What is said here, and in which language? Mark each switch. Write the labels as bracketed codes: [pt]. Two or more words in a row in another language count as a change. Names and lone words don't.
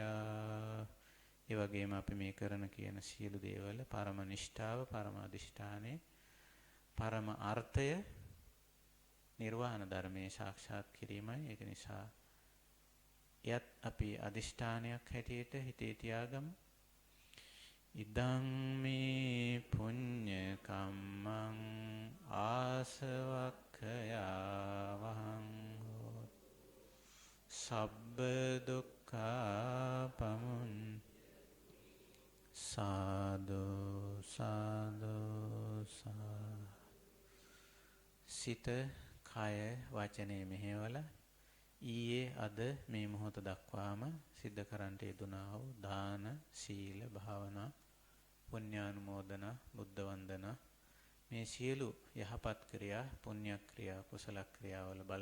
[si] ඒ වගේම අපි මේ කරන කියන සියලු දේවල් පරම නිෂ්ඨාව, පරම අදිෂ්ඨානයේ, පරම අර්ථය නිර්වාණ ධර්මයේ සාක්ෂාත් කිරීමයි. ඒක නිසා එයත් අපි අදිෂ්ඨානයක් හැටියට හිතේ තියාගමු. [pi] ඉදං මේ පුඤ්ඤ කම්මං ආසවක්ඛයාවහං සබ්බ දුක්ඛා පමුන් සාදු සාදු සා. [si] සිත, කය, වචනේ මෙහෙवला ඊයේ අද මේ මොහොත දක්වාම සිද්ධ කරන්නට යෙදුනා වූ දාන, සීල, භාවනා, පුණ්‍යානුමෝදනා, බුද්ධ වන්දනා, මේ සියලු යහපත් ක්‍රියා, පුණ්‍ය ක්‍රියා, කුසල ක්‍රියාවල බල